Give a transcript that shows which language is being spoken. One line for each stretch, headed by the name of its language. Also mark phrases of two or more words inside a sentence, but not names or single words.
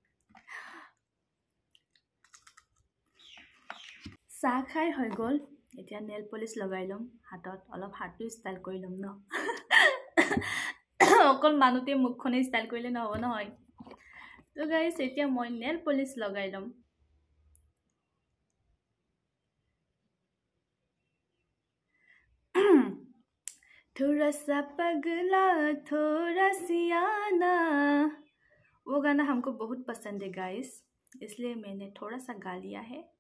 Assamese: চাহ খাই হৈ গ'ল, এতিয়া নেল পলিচ লগাই ল'ম হাতত, অলপ হাতটো ষ্টাইল কৰি ল'ম ন। অকল মানুহতে মুখখনে ষ্টাইল কৰিলে নহ'ব নহয়। তো গাইজ, এতিয়া মই নেল পলিচ লগাই ল'ম।
Hindi: थोड़ा सा पगला थोड़ा सियाना, वो गाना हमको बहुत पसंद है गाइस, इसलिए मैंने थोड़ा सा गा लिया है।